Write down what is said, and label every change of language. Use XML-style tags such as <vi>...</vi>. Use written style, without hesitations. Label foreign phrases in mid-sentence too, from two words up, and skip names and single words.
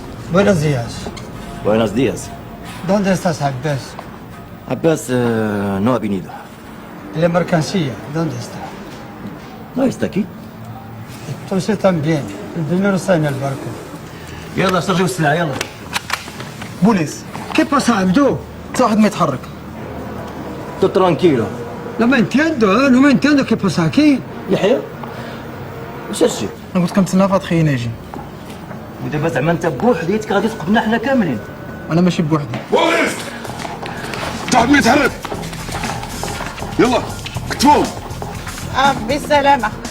<es>buenos días. buenos días. dónde estás عباس؟ عباس no ha venido. La mercancía, ¿dónde está? No está aquí. Entonces también. El dinero está en el barco.</es> <ar>يلا سرجوا السلعة يلا. بوليس كيف pasa عبدو؟ واحد ما يتحرك.</ar> <es>tú tranquilo.</es> <ar>لا ما entiendo كيف</ar> <es>pasa aquí.</es> <ar>يحيى واش هادشي؟ انا قلت لك نتسنى فهاد خينا يجي. ودابا زعما انت بوحديتك غادي تقبنا حنا كاملين. انا ماشي بوحدي. بوليس واحد ما يتحرك يلا كتبوهم. بالسلامة.</ar>